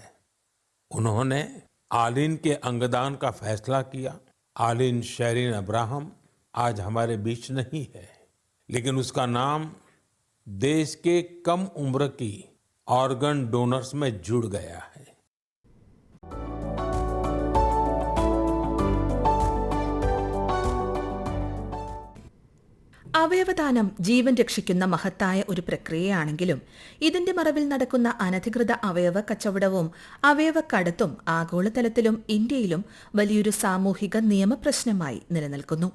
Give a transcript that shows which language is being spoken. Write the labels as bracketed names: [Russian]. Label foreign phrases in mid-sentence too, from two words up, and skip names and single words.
[Hindi] उन्होंने आलिन के अंगदान का फैसला किया. आलिन शेरिन अब्राहम आज हमारे बीच नहीं है, लेकिन उसका नाम देश के कम उम्र की [English] organ donors [Hindi] में जुड़ गया है. [Malayalam] അവയവദാനം ജീവൻ രക്ഷിക്കുന്ന മഹത്തായ ഒരു പ്രക്രിയയാണെങ്കിലും ഇതിന്റെ മറവിൽ നടക്കുന്ന അനധികൃത അവയവ കച്ചവടവും അവയവക്കടത്തും ആഗോളതലത്തിലും ഇന്ത്യയിലും വലിയൊരു സാമൂഹിക നിയമപ്രശ്നമായി നിലനിൽക്കുന്നു.